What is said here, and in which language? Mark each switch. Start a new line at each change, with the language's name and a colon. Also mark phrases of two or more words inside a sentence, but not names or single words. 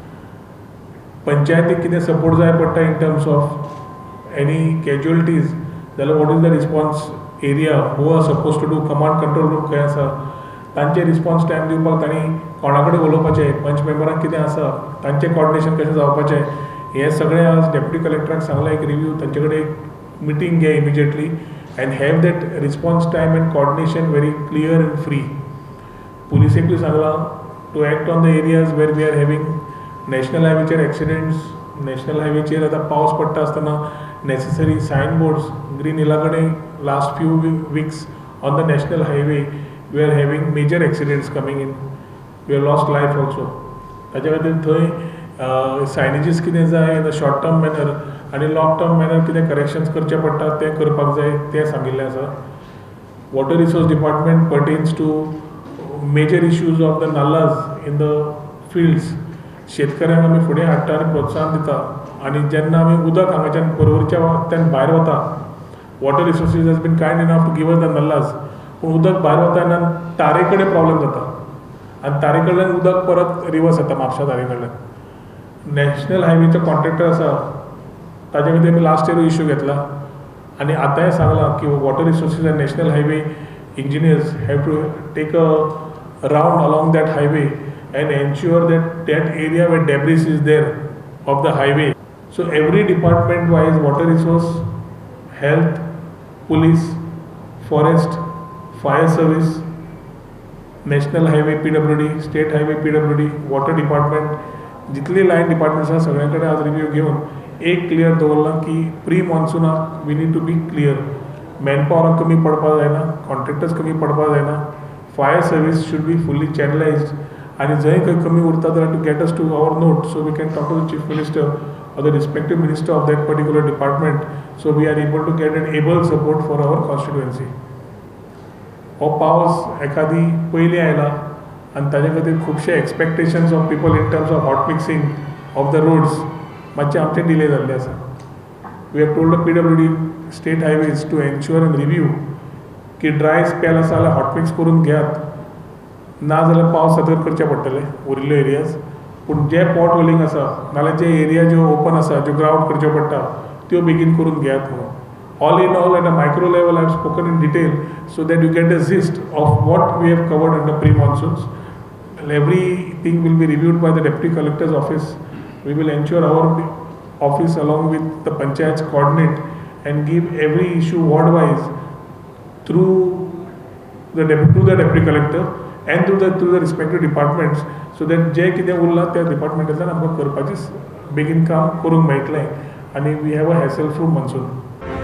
Konkani: पंचायतीक कितें सपोर्ट जाय पडटा
English: in terms of any casualties
Konkani: जाल्यार
English: what is the response area, who are suppose to do, command control room
Konkani: खंय आसा, तांचे
English: response time
Konkani: दिवपाक तांणी कोणा कडेन उलोवपाचें, पंच मेंबरांक कितें आसा, तांचें कॉर्डिनेशन कशें जावपाचें, हें सगळें आज डेप्युटी कलेक्टराक सांगलां. एक रिव्यू तांचे कडेन एक मिटींग घे इमिजिएटली
English: and have that response time and coordination very clear and free.
Konkani: पुलिसेकूय सांगलां
English: to act on the areas where we are having नॅशनल हायवेचेर एक्सिडेंट्स.
Konkani: नॅशनल हायवेचेर आतां पावस पडटा आसतना
English: necessary sign boards.
Konkani: ग्रीन हिला कडेन
English: last few weeks on the national highway we are having major accidents coming in. we are lost life also.
Konkani: ताच्या खातीर थंय सायनेजीस कितें जाय
English: in the short term manner
Konkani: आनी
English: long term manner
Konkani: कितें करेक्शन्स करचे पडटा तें करपाक जाय तें सांगिल्लें आसा.
English: water resource department pertains to major issues of the nalas in the fields.
Konkani: शेतकऱ्यांक आमी फुडें हाडटा आनी प्रोत्साहन दिता. आनी जेन्ना आमी उदक हांगाच्यान परवरच्या वखत्यान भायर वता,
English: water resources has been kind enough to give us the nallas,
Konkani: पूण उदक भायर वता तेन्ना तारे कडेन प्रॉब्लेम जाता आनी तारे कडल्यान उदक परत रिवर्स येता म्हापशा तारे कडल्यान. नॅशनल हायवेचो कॉन्ट्रॅक्टर आसा ताजे खातीर आमी
English: last year
Konkani: इश्यू घेतला आनी आतांय सांगलां की
English: water resources and national highway engineers have to take a round along that highway and ensure that area where debris is there of the highway. So every department wise, water resource, health, police, forest, fire service, national highway PWD, state highway PWD, water department,
Konkani: जितले
English: line departments
Konkani: आसा सगळ्यांकडे आज रिव्यू घेवन एक क्लियर दवरलां की प्री मॉन्सूनाक
English: we need to be clear.
Konkani: मॅनपॉवराक कमी पडपा जायना, कॉन्ट्रॅक्टर्स कमी पडपा जायना.
English: fire service should be fully channelised
Konkani: आणि जंय खंय कमी उरता जाल्यार
English: to get us to our note so we can talk to the chief minister or the respective minister of that particular department, so we are able to get an able support for our constituency.
Konkani: हो पावस एखादी पयली आयला आनी ताजे खातीर खुबशे
English: expectations of people in terms of hot mixing of the roads
Konkani: मातशे आमचे डिले जाल्ले आसा.
English: we have told the PWD state highways to ensure and review
Konkani: की
English: dry spell
Konkani: आसा जाल्यार
English: hot mix
Konkani: करून घेयात, ना जाल्यार पावस सतत करचे पडटले उरिल्ले एरियाज. पूण जे
English: pot holing
Konkani: आसा नाल्यार जे एरिया ज्यो ओपन आसा ज्यो ग्राउंड करच्यो पडटा त्यो बेगीन करून घेयात म्हणून.
English: all in all at a micro level I have spoken in detail so that you get a gist of what we have covered under pre-monsoons. And everything will be reviewed by the Deputy Collector's office. We will ensure our office along with the panchayats coordinate and give every issue ward-wise through the Deputy Collector and through the respective departments, so that
Konkani: जे कितें उरलां त्या डिपार्टमेंटांतल्यान आमकां करपाचें बेगीन काम करूंक मेळटलें आनी
English: we have a hassle free monsoon.